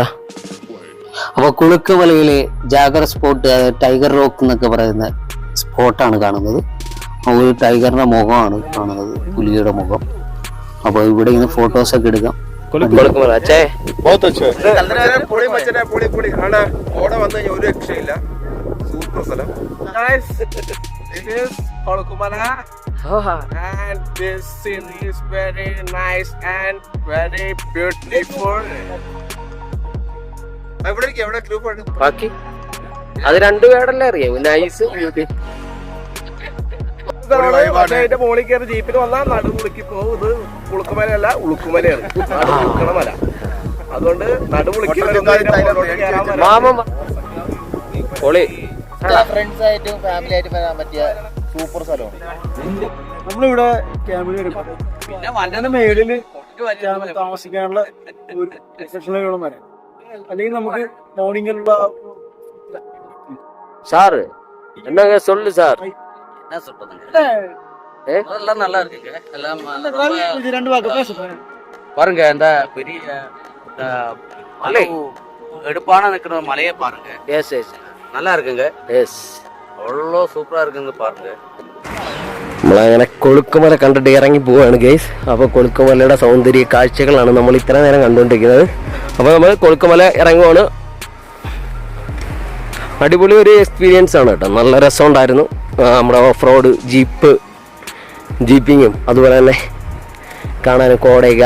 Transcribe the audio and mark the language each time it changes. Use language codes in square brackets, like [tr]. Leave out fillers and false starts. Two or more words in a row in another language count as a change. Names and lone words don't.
[ml] അപ്പോൾ കുളുക്കുമലയിലെ ജാഗർ സ്പോട്ട്, ടൈഗർ റോക്ക് എന്നൊക്കെ പറയുന്ന സ്പോട്ടാണ് കാണുന്നത്. ഒരു ടൈഗറിന്റെ മുഖമാണ് കാണുന്നത്, പുലിയുടെ മുഖം. അപ്പോൾ ഇവിടെ ഇങ്ങനെ ഫോട്ടോസൊക്കെ എടുക്കാം. കൊളുക്കുമല അച്ഛേ ഓടെ വന്നു കഴിഞ്ഞാൽ ഒരു രക്ഷയില്ല. സൂപ്പർ സ്ഥലം. [en] This is Kolukumala, and this scene is very nice and very beautiful. [ml] എവിടെ ഗ്രൂപ്പ് ആണ്? ബാക്കി അത് രണ്ടുപേരല്ലേ അറിയാം, [en] nice beauty. [ml] അതിന്റെ മോളിൽ കയറി ജീപ്പിൽ വന്നാൽ നടുമുളുക്കി പോകും. ഇത് കുളുക്കുമലയല്ല, ഉളുക്കുമലയാണ്. നടുമുളുക്കണമല. അതുകൊണ്ട് നടുമുളുക്കി മാമ പൊളി. ഫ്രണ്ട്സ് ആയിട്ടും ഫാമിലി ആയിട്ടും വരാൻ പറ്റിയ സൂപ്പർ സ്ഥലമാണ്. നമ്മളിവിടെ ക്യാമ്പിന് എടുക്കും. പിന്നെ വന്നതിന്റെ മേളില് താമസിക്കാനുള്ള ഒരു സെക്ഷനുകളും വരാം. അല്ലെങ്കിൽ നമുക്ക് മോർണിംഗിലുള്ള [ta] சார் என்னங்க சொல்லு சார். என்ன சொல்றதுங்க, அதெல்லாம் நல்லா இருக்குங்க. எல்லாம் [ml] രണ്ട് വാക്ക് [ta] பாருங்க, இந்த பெரிய இந்த மலை எடுப்பான நிக்கிற மலையை பாருங்க. [en] yes yes [ta] நல்லா இருக்குங்க. எஸ் அவ்வளோ சூப்பரா இருக்குங்க பாருங்க. [ml] നമ്മളങ്ങനെ കൊളുക്കുമല കണ്ടിട്ട് ഇറങ്ങി പോവാണ് ഗൈസ്. അപ്പോൾ കൊളുക്കുമലയുടെ സൗന്ദര്യ കാഴ്ചകളാണ് നമ്മൾ ഇത്ര നേരം കണ്ടുകൊണ്ടിരിക്കുന്നത്. അപ്പോൾ നമ്മൾ കൊളുക്കുമല ഇറങ്ങുവാണ്. അടിപൊളി ഒരു എക്സ്പീരിയൻസ് ആണ് കേട്ടോ, നല്ല രസമുണ്ടായിരുന്നു. നമ്മുടെ [en] off road jeeping [ml] അതുപോലെ തന്നെ കാണാനും കോടയൊക്കെ.